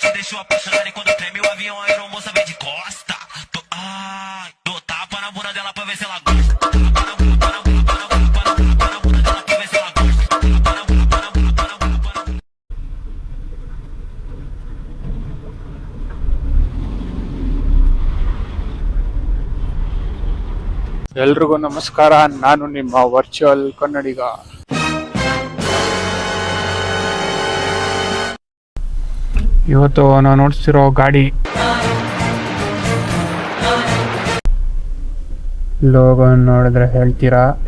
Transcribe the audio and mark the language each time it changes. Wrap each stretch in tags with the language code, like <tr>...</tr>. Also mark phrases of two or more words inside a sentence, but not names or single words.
<pt>deixou apaixonado e quando treme o avião a aeromoça vem de costa. Dou tapa na bunda dela pra ver se ela gosta. Tapa na bunda dela pra ver se ela gosta.</pt> <kn>ಎಲ್ರಿಗೂ ನಮಸ್ಕಾರ. ನಾನು ನಿಮ್ಮ ವರ್ಚುವಲ್ ಕನ್ನಡಿಗ. ಇವತ್ತು ನಾವು ನೋಡ್ತಿರೋ ಗಾಡಿ ಲೋಗೋ ನೋಡಿದ್ರೆ ಹೇಳ್ತೀರಾ</kn>